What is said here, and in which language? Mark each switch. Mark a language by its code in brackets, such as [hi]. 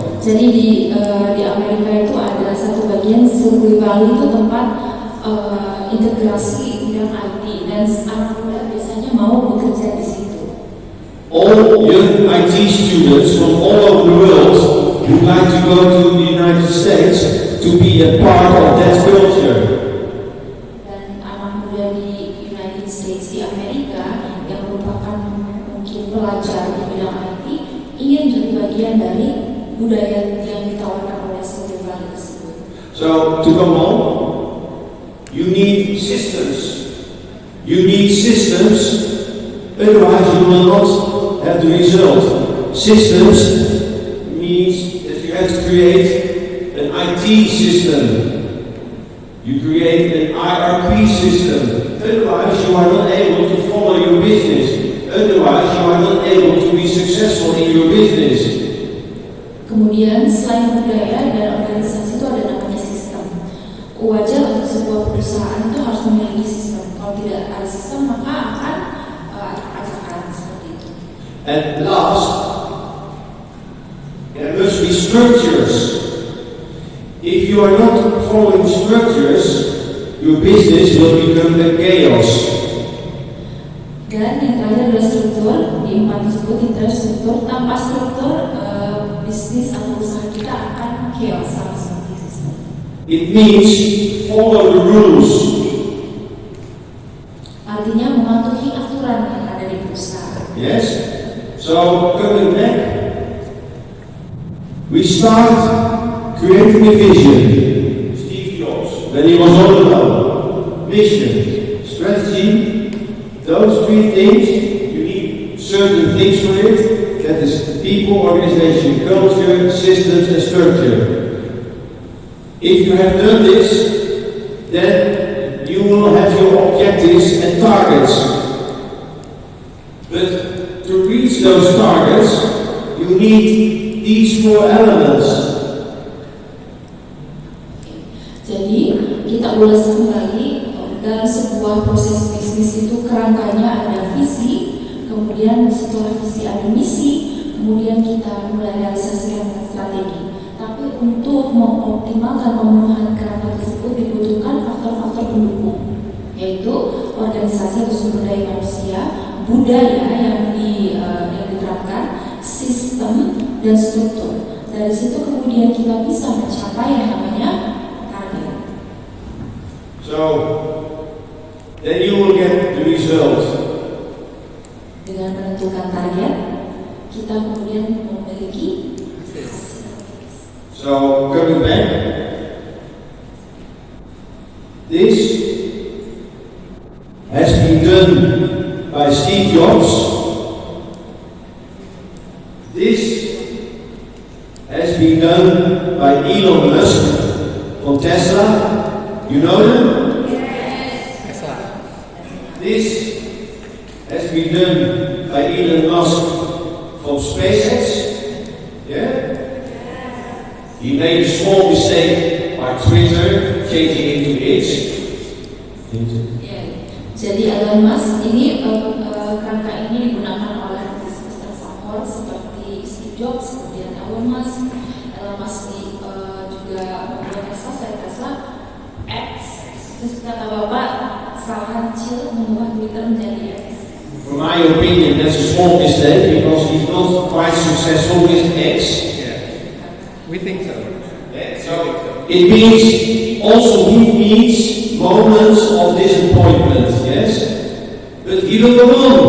[id] Jadi di Amerika itu ada satu bagian Silicon Valley itu tempat integrasi bidang IT dan anak muda biasanya mau bekerja di situ. [en] All young IT students from all over the world would like to go to the United States to be a part of that culture. [id] Dan anak muda di United States di Amerika yang merupakan mungkin pelajar di bidang IT ingin jadi bagian dari budaya yang ditawarkan oleh Silicon Valley tersebut. [en] So to come on, you need systems. You need systems, otherwise you will not have the result. Systems means that you have to create an IT system. You create an ERP system. Otherwise you are not able to follow your business. Otherwise you are not able to be successful in your business. [id] Kemudian selain budaya dan organisasi itu ada namanya sistem. Wajar untuk sebuah perusahaan itu harus memiliki sistem. Kalau tidak ada sistem maka akan acak-acakan seperti itu. [en] And last, there must be structures. If you are not following structures, your business will become a chaos. [id] Dan yang terakhir adalah struktur. Di 4 tersebut struktur. Tanpa struktur, bisnis atau usaha kita akan chaos sama seperti sistem. [en] It means follow the rules. [id] Artinya mematuhi aturan yang ada di perusahaan. [en] Yes. So coming back, we start creating a vision. Steve Jobs, when he was all alone. Vision, strategy, those 3 things. You need certain things for it. That is people, organization, culture, systems, and structure. If you have done this, then you will have your objectives and targets. But to reach those targets, you need these 4 elements. [id] Jadi kita ulas kembali dalam sebuah proses bisnis itu kerangkanya ada visi, kemudian setelah visi ada misi, kemudian kita mulai realisasikan strategi. Tapi untuk mengoptimalkan pemenuhan kerangka tersebut dibutuhkan faktor-faktor pendukung, yaitu organisasi atau sumber daya manusia, budaya yang diterapkan, sistem dan struktur. Dari situ kemudian kita bisa mencapai yang namanya target. [en] So then you will get the result. [id] Dengan menentukan target, kita kemudian memiliki [en] So coming back, this has been done by Steve Jobs. This has been done by Elon Musk from Tesla. You know them? Yes. This has been done by Elon Musk from SpaceX. Yeah? He made a small mistake by Twitter, changing it to X. [id] Jadi Elon Musk ini kerangka ini digunakan oleh bisnis tersohor seperti Steve Jobs, kemudian Elon Musk. Elon Musk juga membuat Tesla X. Terus kata Bapak, kesalahan kecil mengubah Twitter menjadi X. [en] For my opinion, that's a small mistake because he's not quite successful with X. We think so. It means he needs moments of disappointment, yes? But he will go